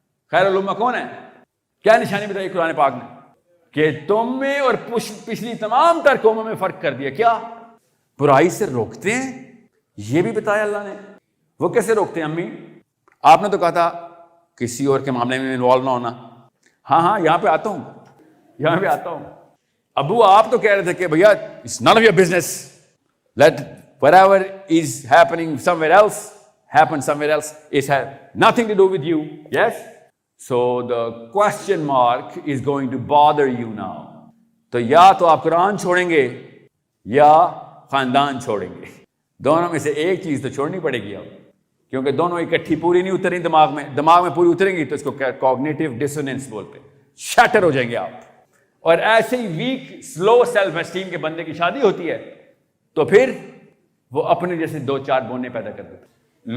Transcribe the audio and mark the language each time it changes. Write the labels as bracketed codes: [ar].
[ur] خیر الامہ کون ہے؟ کیا نشانی بتائی قرآن پاک نے؟ کہ تم میں اور پچھلی تمام تر قوموں میں فرق کر دیا. کیا؟ برائی سے روکتے ہیں. یہ بھی بتایا اللہ نے. وہ کیسے روکتے ہیں امی؟ آپ نے تو کہا تھا کسی اور کے معاملے میں انوالو نہ ہونا. ہاں یہاں پہ آتا ہوں. ابو آپ تو کہہ رہے تھے کہ بھیا [en] it's none of your business, let whatever is happening somewhere else happen somewhere else, it has nothing to do with you. Yes, so the question mark is going to bother you now. [ur] تو یا تو آپ قرآن چھوڑیں گے یا خاندان چھوڑیں گے. دونوں میں سے ایک چیز تو چھوڑنی پڑے گی اب، کیونکہ دونوں اکٹھی پوری نہیں اتریں دماغ میں پوری اتریں گی تو اس کو کوگنیٹو ڈسوننس بولتے ہیں. شیٹر ہو جائیں گے آپ. اور ایسے ہی ویک سلو سیلف اسٹیم کے بندے کی شادی ہوتی ہے تو پھر وہ اپنے جیسے دو چار بونے پیدا کر دیتا ہے.